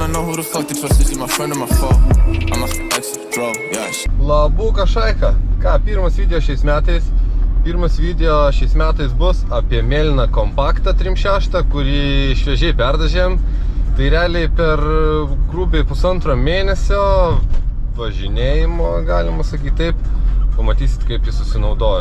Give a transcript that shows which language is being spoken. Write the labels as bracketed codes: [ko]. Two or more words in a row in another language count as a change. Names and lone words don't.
[en] who the fuck the trust is my friend or my foe? I'm a extra draw, yeah. [lt] Labuka šaika. Ką, pirmas video šiais metais. Pirmas video šiais metais bus apie mėlyną kompaktą 3.6, kurį šviežiai perdažėm. Tai realiai per grubiai 1,5 mėnesio važinėjimo, galima sakyti taip, pamatysit, kaip jis susinaudoja.